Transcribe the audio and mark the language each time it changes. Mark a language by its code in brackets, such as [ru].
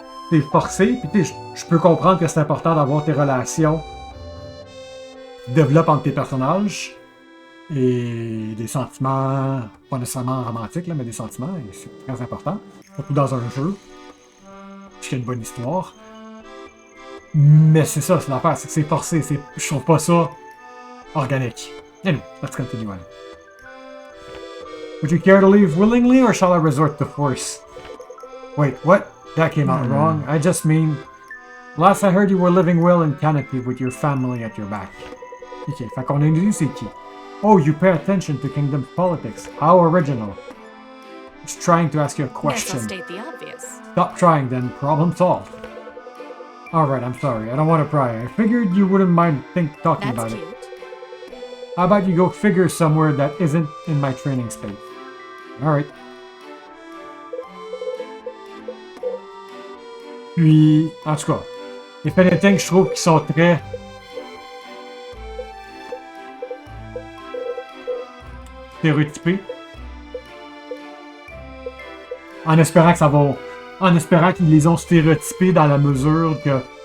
[fr] C'est forcé, puis je peux comprendre que c'est important d'avoir tes relations qui développent entre tes personnages. et des sentiments, pas nécessairement romantiques, là, mais des sentiments, et c'est très important, surtout dans un jeu, puisqu'il y a une bonne histoire. Mais c'est ça, c'est l'affaire, c'est que c'est forcé, je trouve pas ça organique. [en] Anyway, let's continue on. Would you care to leave willingly, or shall I resort to force? Wait, what? That came out wrong. I just mean, last I heard you were living well in Canopy with your family at your back. [fr] Ok, fait qu'on a une idée c'est qui. [en] Oh, you pay attention to Kingdom's politics. How original. Just trying to ask you a Guess question. I'll state the obvious. Stop trying then, problem solved. Alright, I'm sorry, I don't want to pry. I figured you wouldn't mind talking about That's it. cute. How about you go figure somewhere that isn't in my training space? Alright. [fr] Puis, en tout cas, [en] if anything, [fr] je trouve qu'ils sont très... stéréotypés. En espérant que ça va... En espérant qu'ils les ont stéréotypés dans la mesure que...